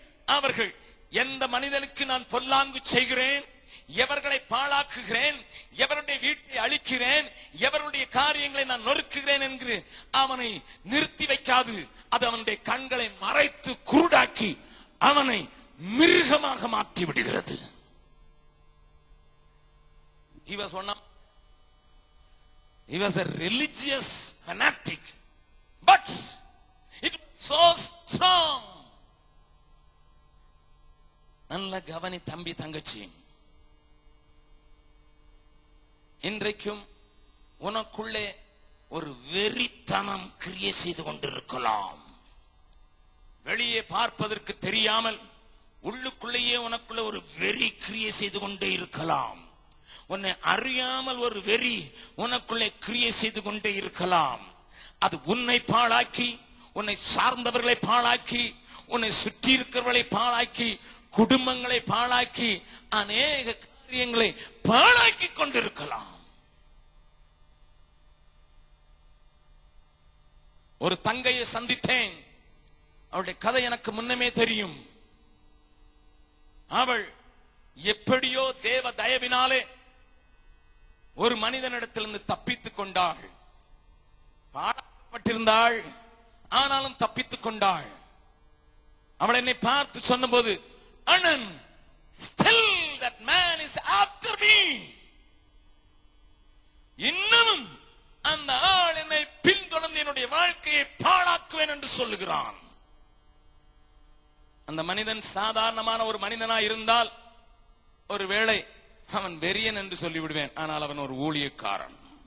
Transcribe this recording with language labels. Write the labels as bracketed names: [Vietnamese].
[Tamil] அவர்கள் எந்த மனிதனுக்கு நான் பொல்லாங்கு செய்கிறேன், எவர்களை பாழாக்குகிறேன், எவருடைய வீட்டை அழிக்கிறேன், எவருடைய காரியங்களை நான் நொறுக்குகிறேன் என்று அவனை நிறுத்தி வைக்காது. அது அவனுடைய கண்களை மறைத்து குருடாக்கி அவனை மிருகமாக மாற்றி விடுகிறது. [English] He was a religious fanatic, but it was so strong. [Tamil] நல்ல கவனி தம்பி தங்கச்சி, இன்றைக்கும் உனக்குள்ளே ஒரு வெறித்தனம் கிரியை செய்து கொண்டிருக்கலாம். வெளியே பார்ப்பதற்கு தெரியாமல் உள்ளுக்குள்ளேயே உனக்குள்ள ஒரு வெறி கிரியை செய்து கொண்டே இருக்கலாம். உன்னை அறியாமல் ஒரு வெறி உனக்குள்ளே கிரியை செய்து கொண்டே இருக்கலாம். அது உன்னை பாழாக்கி, உன்னை சார்ந்தவர்களை பாழாக்கி, உன்னை சுற்றி இருக்கிறவர்களை பாழாக்கி, குடும்பங்களை பாழாக்கி, அநேக காரியங்களை பாழாக்கி கொண்டிருக்கலாம். ஒரு தங்கையை சந்தித்தேன். அவளுடைய கதை எனக்கு முன்னமே தெரியும். அவள் எப்படியோ தேவ தயவினாலே ஒரு மனிதனிடத்திலிருந்து தப்பித்துக் கொண்டாள். பாழாக்கப்பட்டிருந்தாள், ஆனாலும் தப்பித்துக் கொண்டாள். அவள் என்னை பார்த்து சொன்னபோது, அண்ணன், [English] still that man is after me. [Tamil] இன்னும் அந்த ஆள் என்னை பின்தொடர்ந்து என்னுடைய வாழ்க்கையை பாழாக்குவேன் என்று சொல்லுகிறான். அந்த மனிதன் சாதாரணமான ஒரு மனிதனா இருந்தால் ஒருவேளை அவன் வெறியன் என்று சொல்லிவிடுவேன். ஆனால் அவன் ஒரு ஊழியக்காரன்.